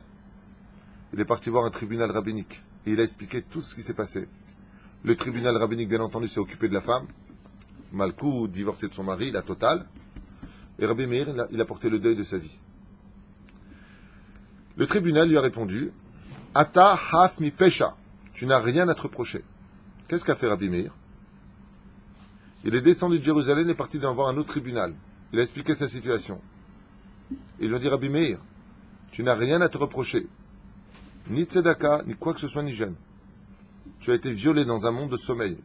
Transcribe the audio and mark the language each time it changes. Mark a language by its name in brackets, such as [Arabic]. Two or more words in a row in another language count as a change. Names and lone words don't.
[French] Il est parti voir un tribunal rabbinique. Et il a expliqué tout ce qui s'est passé. Le tribunal rabbinique, bien entendu, s'est occupé de la femme. Malkou, divorcé de son mari, la totale. Et Rabbi Meir, il a porté le deuil de sa vie. Le tribunal lui a répondu, [Hebrew] אתה חף מפשע. [French] Tu n'as rien à te reprocher. Qu'est-ce qu'a fait Rabbi Meir? Il est descendu de Jérusalem et est parti voir un autre tribunal. Il a expliqué sa situation. Il lui a dit, Rabbi Meir, tu n'as rien à te reprocher. Ni tzedaka, ni quoi que ce soit, ni gêne. Tu as été violé dans un monde de sommeil.